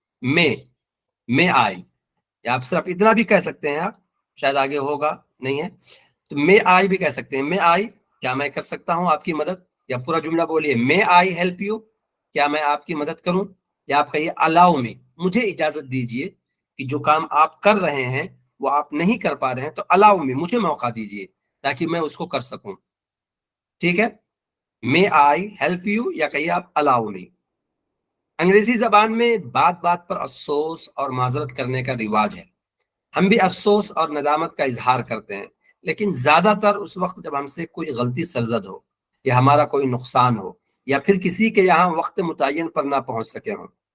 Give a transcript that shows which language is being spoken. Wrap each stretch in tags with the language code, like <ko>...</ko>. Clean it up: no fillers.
<ur>میں آئی, آپ صرف اتنا بھی کہہ سکتے ہیں, آپ شاید آگے ہوگا نہیں ہے تو میں آئی بھی کہہ سکتے ہیں, میں آئی کیا میں کر سکتا ہوں آپ کی مدد, یا پورا جملہ بولیے</ur> <en>may I help you,</en> <ur>کیا میں آپ کی مدد کروں. یا آپ کہیے الاؤ می, مجھے اجازت دیجئے کہ جو کام آپ کر رہے ہیں وہ آپ نہیں کر پا رہے ہیں تو</ur> <en>allow me,</en> <ur>مجھے موقع دیجیے تاکہ میں اس کو کر سکوں. ٹھیک ہے,</ur> <en>may I help you</en> <ur>یا کہیے آپ</ur> <en>allow me.</en> <ur>انگریزی زبان میں بات بات پر افسوس اور معذرت کرنے کا رواج ہے. ہم بھی افسوس اور ندامت کا اظہار کرتے ہیں, لیکن زیادہ تر اس وقت جب ہم سے کوئی غلطی سرزد ہو یا ہمارا کوئی نقصان ہو یا پھر کسی کے یہاں وقت متعین پر نہ پہنچ سکے ہوں.</ur>